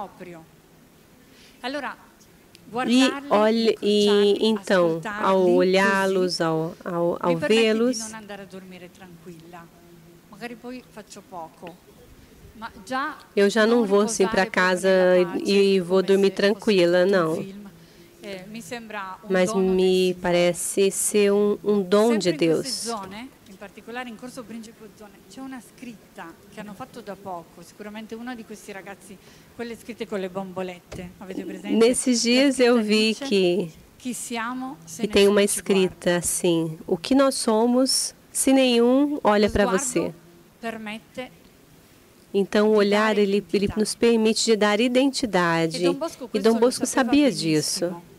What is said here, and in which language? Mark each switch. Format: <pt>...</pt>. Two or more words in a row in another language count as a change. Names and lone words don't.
<pt>E então, ao olhá-los, ao vê-los, eu já não vou assim para casa e vou dormir tranquila, não. Mas me parece ser um dom de Deus.</pt> <it>In particolare in Corso Principe Ozzone c'è una scritta che hanno fatto da poco, sicuramente uno di questi ragazzi, quelle scritte con le bombolette, avete presente?</it> <pt>Nesses dias eu vi que tem uma escrita assim: o que nós somos se nenhum olha para você. Então o olhar ele nos permite de dar identidade. E Dom Bosco sabia disso.</pt>